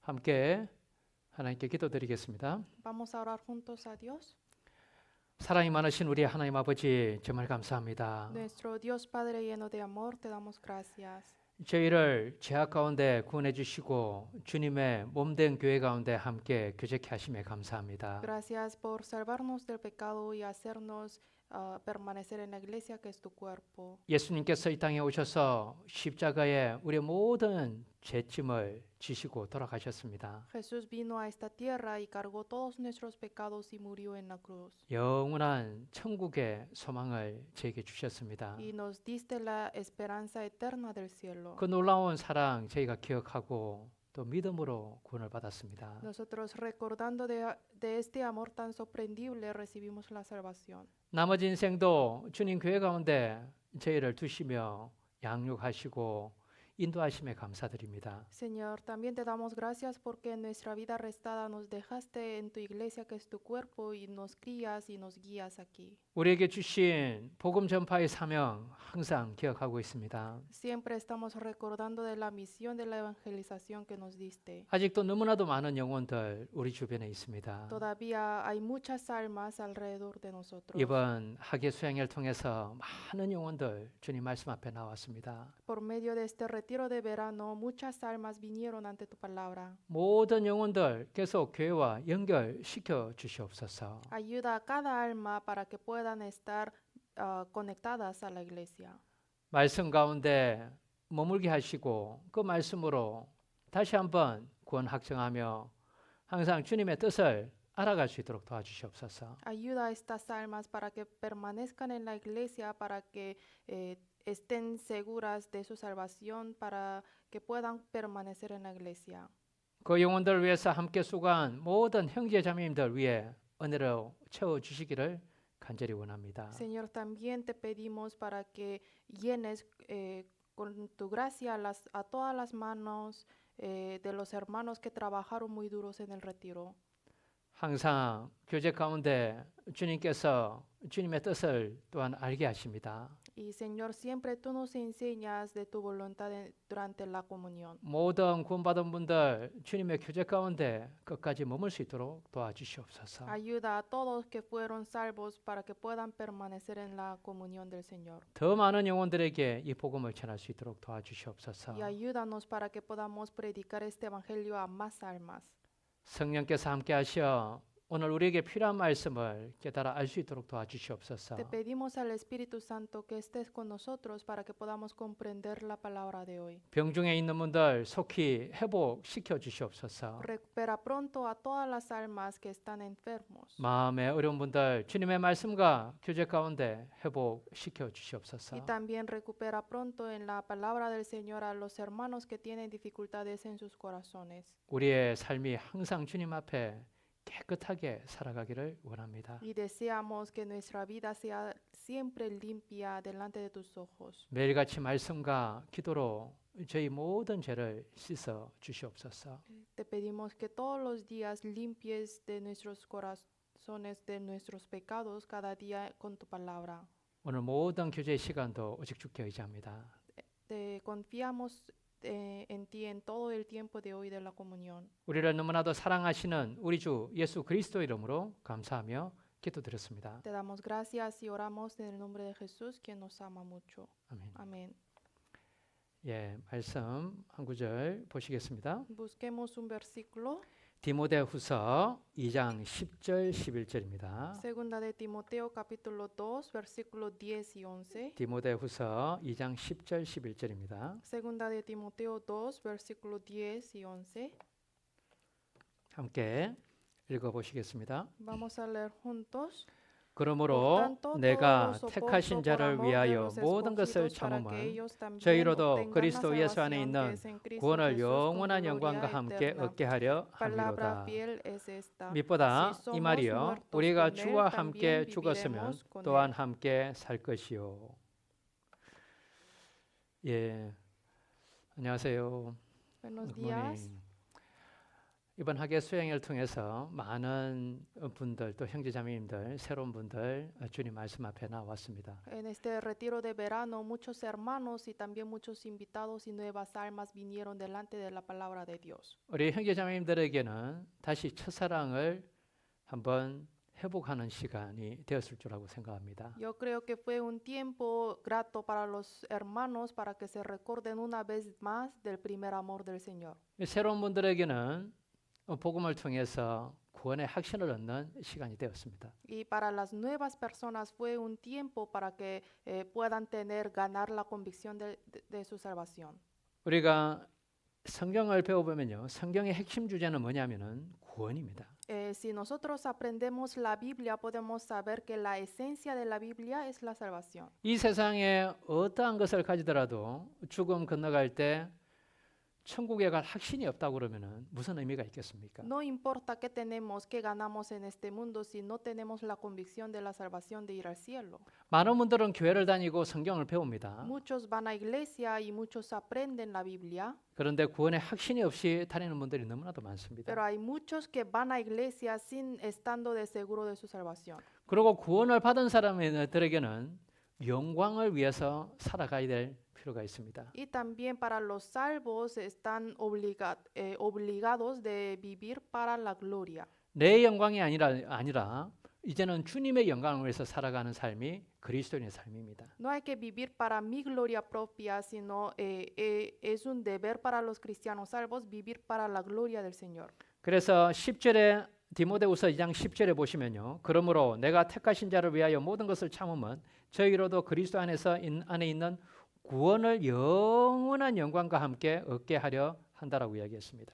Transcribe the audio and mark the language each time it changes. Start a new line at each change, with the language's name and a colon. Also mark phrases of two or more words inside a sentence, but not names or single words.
Korean: 함께 하나님께 기도드리겠습니다.
Spanish: Vamos a orar juntos a Dios.
Korean: 사랑이 많으신 우리 하나님 아버지 정말 감사합니다.
Spanish: Nuestro Dios Padre lleno de amor, te damos gracias.
Korean: 저희를 죄악 가운데 구원해 주시고 주님의 몸된 교회 가운데 함께 교제케 하심에 감사합니다.
Spanish: Gracias por salvarnos del pecado y hacernos permanecer en la iglesia que es tu cuerpo.
Korean: 예수님께서 이 땅에 오셔서 십자가에 우리의 모든 죄짐을 지시고 돌아가셨습니다.
Spanish: Jesús vino a esta tierra y cargó todos nuestros pecados y murió en la cruz.
Korean: 영원한 천국의 소망을 저에게 주셨습니다.
Spanish: Y nos diste la esperanza eterna del cielo.
Korean: 그 놀라운 사랑 저희가 기억하고 또 믿음으로 구원을 받았습니다.
Spanish: Nosotros recordando de este amor tan sorprendible recibimos la salvación.
Korean: 나머지 인생도 주님 교회 가운데 저희를 두시며 양육하시고 인도하심에 감사드립니다.
Spanish: Señor, también te damos gracias porque en nuestra vida restada nos dejaste en tu iglesia que es tu cuerpo y nos crías y nos guías aquí.
Korean: 우리에게 주신 복음 전파의 사명 항상 기억하고 있습니다.
Spanish: Siempre estamos recordando de la misión de la evangelización que nos diste.
Korean: 아직도 너무나도 많은 영혼들 우리 주변에 있습니다.
Spanish: Todavía hay muchas almas alrededor de nosotros.
Korean: 이번 학예 수양회를 통해서 많은 영혼들 주님 말씀 앞에 나왔습니다.
Spanish: Por medio de este retiro de verano, muchas almas vinieron ante tu palabra.
Korean: 모든 영혼들 계속 교회와 연결시켜 주시옵소서.
Spanish: Ayuda a cada alma para que puedan estar conectadas a la iglesia.
Korean: 말씀 가운데 머물게 하시고 그 말씀으로 다시 한번 구원 확정하며 항상 주님의 뜻을 알아갈 수 있도록 도와주시옵소서.
Spanish: Ayuda a estas almas para que permanezcan en la iglesia, para que estén seguras de su salvación, para que puedan permanecer en la iglesia.
Korean: 그 영혼들을 위해서 함께 수고한 모든 형제 자매님들 위해 은혜로 채워주시기를 간절히 원합니다.
Spanish: Señor, también te pedimos para que llenes con tu gracia a todas las manos de los hermanos que trabajaron muy duros en el retiro.
Korean: 항상 교제 가운데 주님께서 주님의 뜻을 또한 알게 하십니다.
Spanish: Y Señor, siempre tú nos enseñas de tu voluntad durante la comunión.
Korean: 모든 구원받은 분들 주님의 교제 가운데 끝까지 머물 수 있도록 도와주시옵소서.
Spanish: Ayuda a todos que fueron salvos para que puedan permanecer en la comunión del Señor.
Korean: 더 많은 영혼들에게 이 복음을 전할 수 있도록 도와주시옵소서.
Spanish: Y ayúdanos para que podamos predicar este evangelio a más almas.
Korean: 성령께서 함께 하셔 오늘 우리에게 필요한 말씀을 깨달아 알 수 있도록 도와주시옵소서.
Spanish: Te pedimos al Espíritu Santo que estés con nosotros para que podamos comprender la palabra de hoy.
Korean: 병중에 있는 분들 속히 회복시켜 주시옵소서.
Spanish: Recupera pronto a todas las almas que están enfermos.
Korean: 마음에 어려운 분들 주님의 말씀과 교제 가운데 회복시켜 주시옵소서.
Spanish: Y también recupera pronto en la palabra del Señor a los hermanos que tienen dificultades en sus corazones.
Korean: 우리의 삶이 항상 주님 앞에 깨끗하게 살아가기를 원합니다.
Spanish: Y deseamos que nuestra vida sea siempre limpia delante de tus ojos.
Korean: 매일같이 말씀과 기도로 저희 모든 죄를 씻어 주시옵소서.
Spanish: Te pedimos que todos los días limpies de nuestros corazones de nuestros pecados cada día con tu palabra.
Korean: 오늘 모든 교제의 시간도 오직 주께 의지합니다.
Spanish: Te confiamos en ti en todo el tiempo de hoy de la comunión.
Korean: 우리를 너무나도 사랑하시는 우리 주 예수 그리스도 이름으로 감사하며 기도드렸습니다.
Spanish: Te damos gracias y oramos en el nombre de Jesús, quien nos ama mucho.
Korean: 아멘.
Spanish: Amén.
Korean: 예, 말씀 한 구절 보시겠습니다.
Spanish: Busquemos un versículo.
Korean: 디모데후서 2장 10절 11절입니다.
Spanish: Segunda de Timoteo capítulo 2 versículos 10 y 11.
Korean: 디모데후서 2장 10절 11절입니다.
Spanish: Segunda de Timoteo 2 versículos 10 y 11.
Korean: 함께 읽어 보시겠습니다.
Spanish: Vamos a leer juntos.
Korean: 그러므로 내가 택하신 자를 위하여 모든 것을 참음은 저희로도 그리스도 예수 안에 있는 구원을 영원한 영광과 함께 얻게 하려 함이로다. 밑보다 이 말이요 우리가 주와 함께 죽었으면 또한 함께 살 것이요. 예, 안녕하세요.
Spanish: Buenos días.
Korean: 이번 학예 수행을 통해서 많은 분들 또 형제자매님들 새로운 분들 주님 말씀 앞에 나왔습니다.
Spanish: En este retiro de verano, muchos hermanos y también muchos invitados y nuevas almas vinieron delante de la palabra de Dios.
Korean: 우리 형제자매님들에게는 다시 첫사랑을 한번 회복하는 시간이 되었을 줄라고 생각합니다.
Spanish: Yo creo que fue un tiempo grato para los hermanos para que se recuerden una vez más del primer amor del Señor.
Korean: 새로운 분들에게는 복음을 통해서 구원의 확신을 얻는 시간이 되었습니다.
Spanish: Y para las nuevas personas fue un tiempo para que puedan ganar la convicción de su salvación.
Korean: 우리가 성경을 배워보면요, 성경의 핵심 주제는 뭐냐면은 구원입니다.
Spanish: Si nosotros aprendemos la Biblia, podemos saber que la esencia de la Biblia es la salvación.
Korean: 이 세상에 어떠한 것을 가지더라도 죽음 건너갈 때 천국에 갈 확신이 없다고 그러면은 무슨 의미가 있겠습니까?
Spanish: No importa qué tenemos, qué ganamos en este mundo, si no tenemos la convicción de la salvación de ir al cielo.
Korean: 많은 분들은 교회를 다니고 성경을 배웁니다.
Spanish: Muchos van a iglesia y muchos aprenden la Biblia,
Korean: 그런데 구원의 확신이 없이 다니는 분들이 너무나도 많습니다.
Spanish: pero hay muchos que van a iglesia sin estando de seguro de su salvación.
Korean: 그리고 구원을 받은 사람들에게는 영광을 위해서 살아가야 될 필요가 있습니다.
Spanish: Y también para los salvos están obligados de vivir para la gloria.
Korean: 내 영광이 아니라 이제는 주님의 영광을 위해서 살아가는 삶이 그리스도인의 삶입니다.
Spanish: No hay que vivir para mi gloria propia, sino es un deber para los cristianos salvos vivir para la gloria del Señor.
Korean: 그래서 10절에 디모데후서 2장 10절에 보시면요. 그러므로 내가 택하신 자를 위하여 모든 것을 참으면 저희로도 그리스도 안에 있는 구원을 영원한 영광과 함께 얻게 하려 한다라고 이야기했습니다.